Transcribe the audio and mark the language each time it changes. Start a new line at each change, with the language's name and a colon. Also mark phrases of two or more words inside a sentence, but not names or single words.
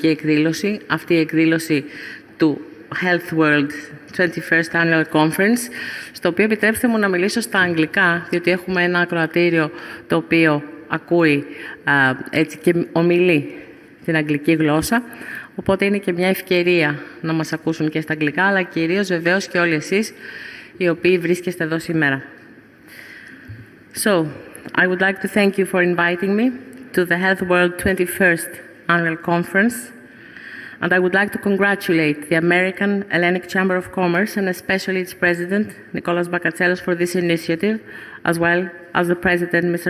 Greek: εκδήλωση, αυτή η εκδήλωση του HealthWorld 21st Annual Conference, στο οποίο επιτρέψτε μου να μιλήσω στα αγγλικά, διότι έχουμε ένα ακροατήριο το οποίο ακούει έτσι και ομιλεί την αγγλική γλώσσα, οπότε είναι και μια ευκαιρία να μας ακούσουν και στα αγγλικά, αλλά κυρίως βεβαίως και όλοι εσείς οι οποίοι βρίσκεστε εδώ σήμερα.
English: So, I would like to thank you for inviting me to the HealthWorld 21st Annual Conference, and I would like to congratulate the American Hellenic Chamber of Commerce and especially its president, Nicholas Bakatselos, for this initiative, as well as the president, Mr.